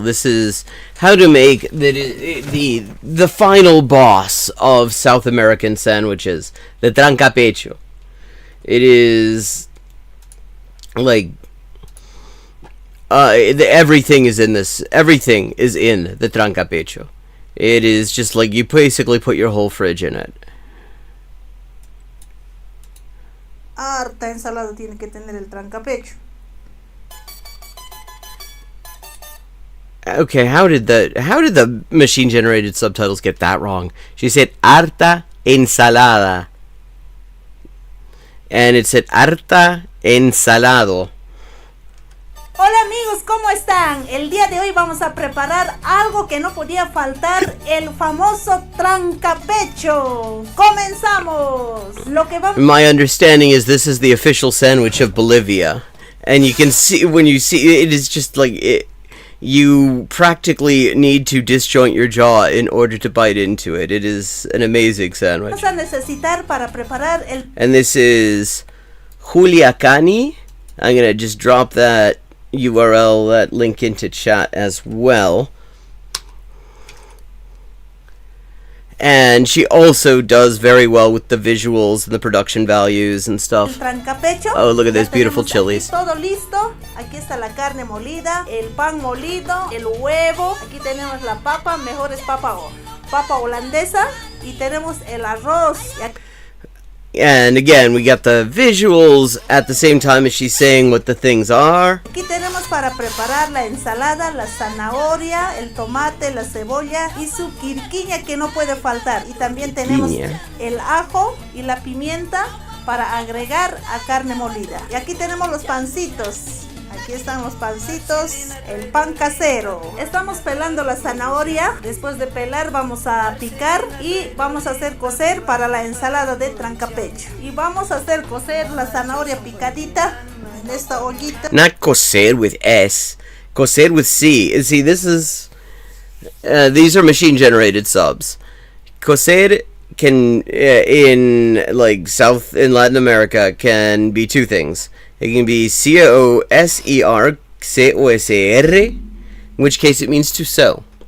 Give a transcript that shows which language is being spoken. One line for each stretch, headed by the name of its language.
English: This is how to make the final boss of South American sandwiches, the trancapecho. It is like everything is in this. Everything is in the trancapecho. It is just like you basically put your whole fridge in it.
Spanish: Harta ensalada tiene que tener el trancapecho.
English: Okay, how did the machine generated subtitles get that wrong? She said
Spanish: harta ensalada.
English: And it said
Spanish: harta ensalado. Hola amigos, ¿cómo están? El día de hoy vamos a preparar algo que no podía faltar, el famoso trancapecho. ¡Comenzamos! Lo que vamos...
English: My understanding is this is the official sandwich of Bolivia. And you can see, when you see it, is just like it, you practically need to disjoint your jaw in order to bite into it. It is an amazing sandwich.
Spanish: Vamos a necesitar para preparar el...
English: And this is Juliacani. I'm gonna just drop that URL, that link into chat as well. And she also does very well with the visuals and the production values and stuff. Oh, look at those beautiful chilies.
Spanish: Todo listo. Aquí está la carne molida, el pan molido, el huevo. Aquí tenemos la papa, mejor es papa holandesa. Y tenemos el arroz.
English: And again, we got the visuals at the same time as she's saying what the things are.
Spanish: Aquí tenemos para preparar la ensalada, la zanahoria, el tomate, la cebolla y su quirquiña que no puede faltar. Y también tenemos el ajo y la pimienta para agregar a carne molida. Y aquí tenemos los pancitos. Aquí están los pancitos, el pan casero. Estamos pelando la zanahoria. Después de pelar vamos a picar y vamos a hacer cocer para la ensalada de trancapecho. Y vamos a hacer cocer la zanahoria picadita en esta ollita.
English: Not cocer with S, cocer with C. See, this is these are machine generated subs. Cocer can in like in Latin America can be two things. It can be C-O-S-E-R, C-O-S-E-R, in which case it means to sew.